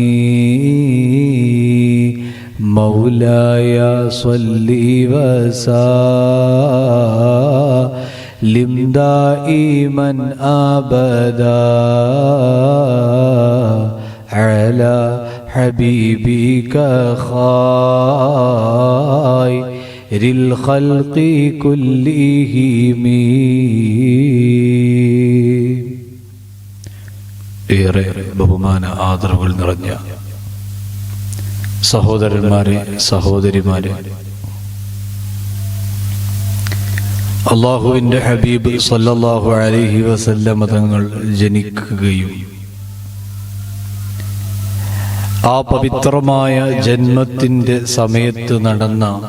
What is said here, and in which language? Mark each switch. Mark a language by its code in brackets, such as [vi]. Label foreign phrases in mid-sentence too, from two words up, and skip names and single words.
[ar] مولاي صل وسلم دائما أبدا على حبيبك خير الخلق كلهم. [ml] ഏറെ ബഹുമാന ആദരവുകൾ നിറഞ്ഞ സഹോദരന്മാരെ, സഹോദരിമാരെ, അല്ലാഹുവിന്റെ ഹബീബ് [ar] صلى الله عليه وسلم [ml] തങ്ങൾ ജനിക്കുകയും ആ പവിത്രമായ ജന്മത്തിന്റെ സമയത്ത് നടന്ന